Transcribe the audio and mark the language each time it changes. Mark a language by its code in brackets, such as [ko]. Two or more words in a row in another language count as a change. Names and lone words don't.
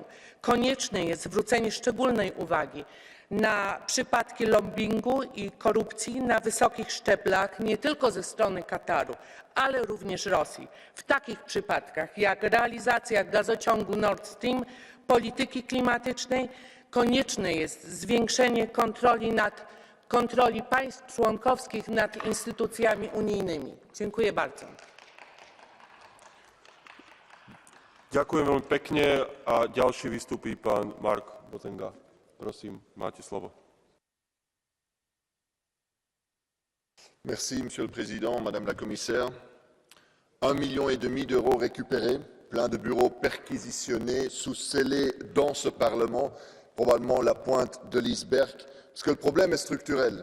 [pl] Konieczne jest zwrócenie szczególnej uwagi na przypadki lobbingu i korupcji na wysokich szczeblach, nie tylko ze strony Kataru, ale również Rosji. W takich przypadkach jak realizacja gazociągu Nord Stream, polityki klimatycznej, konieczne jest zwiększenie kontroli państw członkowskich nad instytucjami unijnymi. Dziękuję bardzo. [sk] Ďakujem veľmi pekne a ďalší vystúpi pán Mark Botenga. Prosím, máte slovo. [fr] Merci, Monsieur le Président, Madame la Commissaire. 1,5 million d'euros récupérés, plein de bureaux perquisitionnés, sous-scellés dans ce Parlement, probablement la pointe de l'iceberg, parce que le problème est structurel.